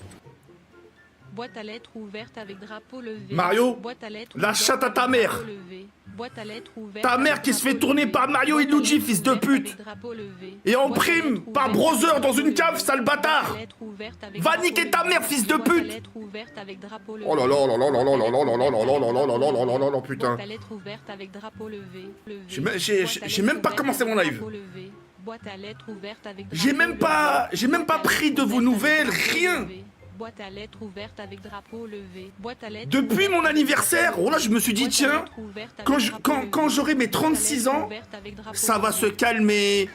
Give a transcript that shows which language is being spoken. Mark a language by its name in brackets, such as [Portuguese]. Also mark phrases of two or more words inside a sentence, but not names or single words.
[French] Boîte à lettres ouverte avec drapeau levé. Mario, Boîte à lettres la ouverte chatte à avec ta mère. drapeau levé. Boîte à lettres ouverte Ta mère avec qui se fait drapeau tourner levé. par Mario et Boîte à Luigi, lettres fils de ouverte pute. avec drapeau levé. Et en Boîte à prime, lettres par ouverte brother avec dans drapeau une cave, levé. sale bâtard. Boîte à lettres ouverte avec Va drapeau niquer ta levé. mère, fils de Boîte à pute. lettres ouverte avec drapeau levé. Oh là là là là là là là là là là là là là là là là là là, putain. Boîte à lettres ouverte avec drapeau levé. J'ai même pas commencé mon live. Boîte à lettres ouverte avec J'ai même pas pris de vos nouvelles, rien. Boîte à lettres ouverte avec drapeau levé. Boîte à lettres Depuis mon anniversaire, oh là, je me suis dit, tiens, quand j'aurai mes 36 ans, ça va se calmer.